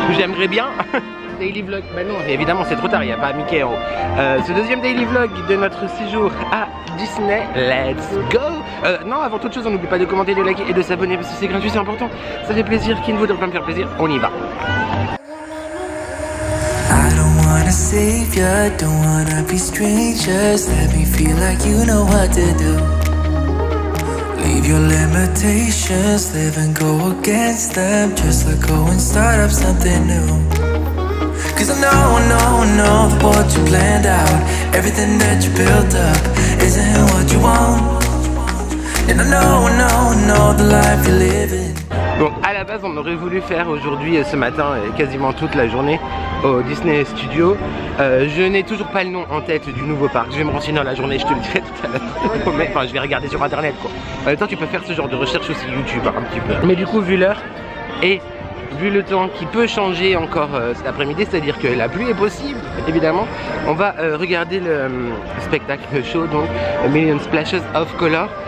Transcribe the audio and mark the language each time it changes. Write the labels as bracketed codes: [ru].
[fr] J'aimerais bien daily vlog. Bah non, évidemment c'est trop tard, il n'y a pas Mickey en haut. Ce deuxième daily vlog de notre séjour à Disney. [en] Let's go. [fr] Non, avant toute chose, on n'oublie pas de commenter, de liker et de s'abonner parce que c'est gratuit, c'est important. Ça fait plaisir. Qui ne voudrait pas me faire plaisir? On y va. [en] Save ya, don't wanna be strangers. Let me feel like you know what to do. Leave your limitations, live and go against them. Just let go and start up something new. Cause I know that what you planned out, everything that you built up isn't what you want. And I know the life you're living. [fr] Donc à la base on aurait voulu faire aujourd'hui, ce matin et quasiment toute la journée au Disney Studio. Je n'ai toujours pas le nom en tête du nouveau parc. Je vais me renseigner dans la journée, je te le dirai tout à l'heure. Enfin je vais regarder sur internet quoi. En même temps tu peux faire ce genre de recherche aussi YouTube un petit peu. Mais du coup vu l'heure et vu le temps qui peut changer encore cet après-midi, c'est-à-dire que la pluie est possible évidemment, on va regarder le spectacle show, donc A Million Splashes of Color.